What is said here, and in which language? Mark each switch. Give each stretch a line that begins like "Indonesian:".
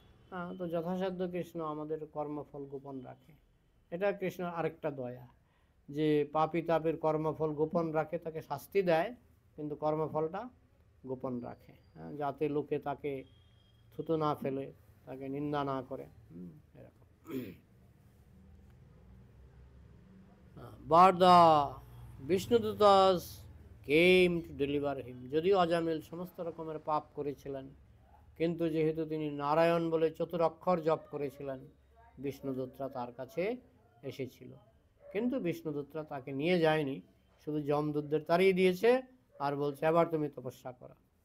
Bangla: হ্যাঁ, তো যথাসাধ্য কৃষ্ণ আমাদের কর্মফল গোপন রাখে। এটা কৃষ্ণ আরেকটা দয়া, যে পাপী তাপের কর্মফল গোপন রাখে, তাকে শাস্তি দেয় কিন্তু কর্মফলটা গোপন রাখে। হ্যাঁ, যাতে লোকে তাকে থুতু না ফেলে, তাকে নিন্দা না করে। এরকম।
English: But the Vishnudutas came to deliver him.
Bangla: যদিও অজামিল সমস্ত রকমের পাপ করেছিলেন, কিন্তু যেহেতু তিনি নারায়ণ বলে চতুরক্ষর জপ করেছিলেন, বিষ্ণুদূতরা তার কাছে এসেছিল। কিন্তু বিষ্ণুদূতরা তাকে নিয়ে যায়নি, শুধু যমদূতদের তাড়িয়ে দিয়েছে আর বলছে এবার তুমি তপস্যা করো।